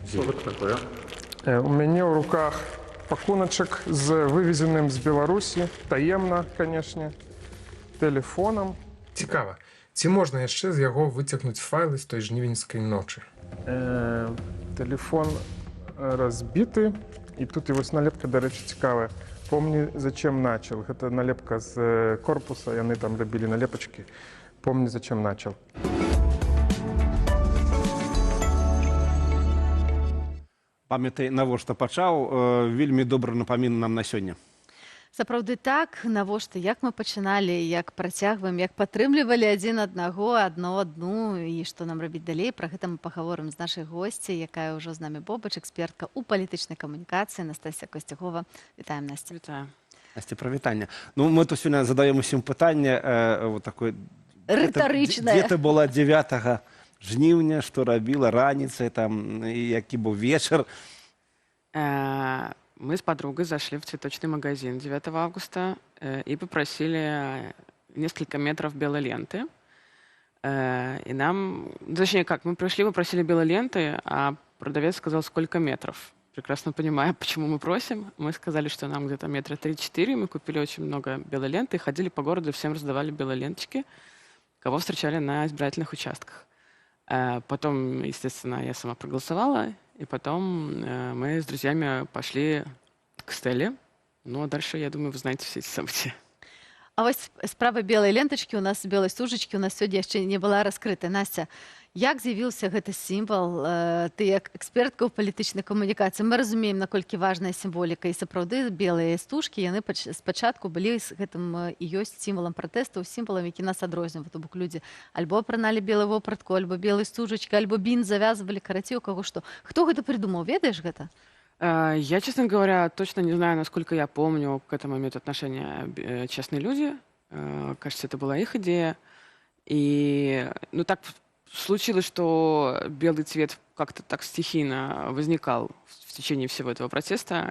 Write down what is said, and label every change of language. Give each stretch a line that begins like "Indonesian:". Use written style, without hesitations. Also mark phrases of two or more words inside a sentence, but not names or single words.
Belarusian: У мяне ў руках пакуначак з вывезеным з Беларусі, таемна, канешне, тэлефонам. Цікава. Ці можна яшчэ з яго выцягнуць файлы з той жнівеньскай ночы? Тэлефон разбіты, і тут і вось налепка, дарэчы, цікавая.
Russian: «Помни, зачем начал».
Belarusian: Гэта налепка з корпуса, яны там рабілі налепачкі.
Russian: «Помни, зачем начал».
Belarusian: Памятай, навошта пачаў, вельмі добра напамін нам на сёння. Сапраўды так, навошта, як мы пачыналі, як працягваем, як падтрымлівалі адзін аднаго, адну, і што нам рабіць далей. Пра гэта мы пагаворым з нашай госцяй, якая ўжо з намі побач, экспертка ў палітычнай камунікацыі, Настасія Косцягова. Вітаем, Насця. Вітаю. Насця, прывітанне. Ну, мы тут сёння задаем усім пытанне такое рытарычнае. Дзе ты была 9 жніўня, што рабіла раніцай, там, які быў вечар?
Russian: Мы с подругой зашли в цветочный магазин 9 августа и попросили несколько метров белой ленты. И нам, точнее как, мы пришли, попросили белой ленты, а продавец сказал, сколько метров. Прекрасно понимая, почему мы просим. Мы сказали, что нам где-то метра 3-4. Мы купили очень много белой ленты и ходили по городу, всем раздавали белые ленточки, кого встречали на избирательных участках. Потом, естественно, я сама проголосовала. И потом мы с друзьями пошли к Стелле. Ну, а дальше, я думаю, вы знаете все эти события.
Belarusian: А вось справа белай лентачкі у нас, белай стужачкі у нас сёння яшчэ не была раскрыта. Настя, як з'явіўся гэты сімвал? Ты як экспертка ў палітычнай камунікацыі. Мы разумеем, наколькі важная сімволіка. І сапраўды белыя стужкі, яны спачатку былі з гэтым і ёсць сімвалам пратэсту, сімвалам, які нас адрознівае. То бок людзі альбо апраналі белую вопратку, альбо белай стужачкі, альбо бін завязвалі, карацей, у каго што. Хто гэта придумаў? Ведаеш гэта?
Russian: Я, честно говоря, точно не знаю, насколько я помню, к этому имеют отношение честные люди. Кажется, это была их идея. И, ну, так случилось, что белый цвет как-то так стихийно возникал в течение всего этого протеста.